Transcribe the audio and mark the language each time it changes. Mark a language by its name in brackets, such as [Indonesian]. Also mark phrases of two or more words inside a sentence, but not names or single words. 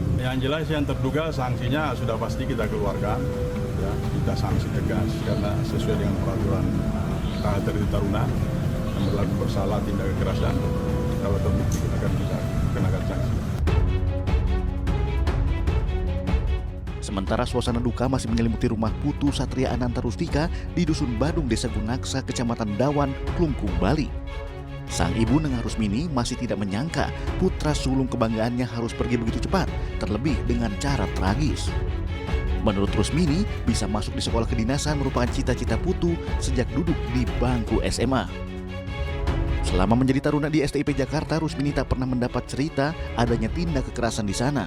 [Indonesian] Yang jelas yang terduga sanksinya sudah pasti kita keluarkan, ya, kita sanksi tegas karena sesuai dengan peraturan Tertib Taruna yang berlaku bersalah tindak kekerasan, kalau terbukti kita akan bisa kenakan sanksi. Sementara suasana duka masih menyelimuti rumah Putu Satria Ananta Rastika di Dusun Badung, Desa Gunaksa, Kecamatan Dawan, Klungkung, Bali. Sang ibu Nengah Rusmini masih tidak menyangka putra sulung kebanggaannya harus pergi begitu cepat, terlebih dengan cara tragis. Menurut Rusmini, bisa masuk di sekolah kedinasan merupakan cita-cita Putu sejak duduk di bangku SMA. Selama menjadi taruna di STIP Jakarta, Rusmini tak pernah mendapat cerita adanya tindak kekerasan di sana.